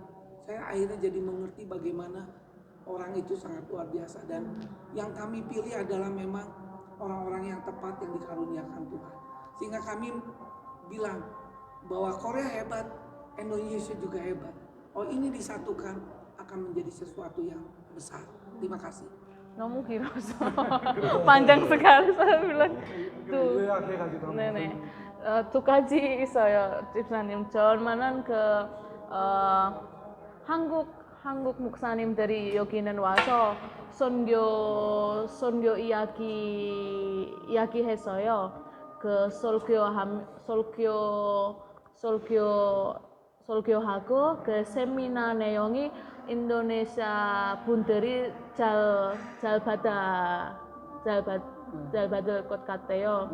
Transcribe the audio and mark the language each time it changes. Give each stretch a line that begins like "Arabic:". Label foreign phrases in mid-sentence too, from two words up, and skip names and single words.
Indonesian: Saya akhirnya jadi mengerti bagaimana orang itu sangat luar biasa dan yang kami pilih adalah memang orang-orang yang tepat yang dikaruniakan Tuhan. Sehingga kami bilang bahwa Korea hebat, Indonesia juga hebat. Oh ini disatukan akan menjadi sesuatu yang besar. Terima kasih.
Korean: 너무 길어서
Indonesian: panjang sekali saya bilang tuh.
Korean: 요약해가지고 한번 네네. 두 가지 있어요, 집사님. 저만은 한국 목사님들이 여기는 와서 선교 이야기했어요. 그 설교하고 그 세미나 내용이 인도네시아 분들이 잘 받을 것 같아요.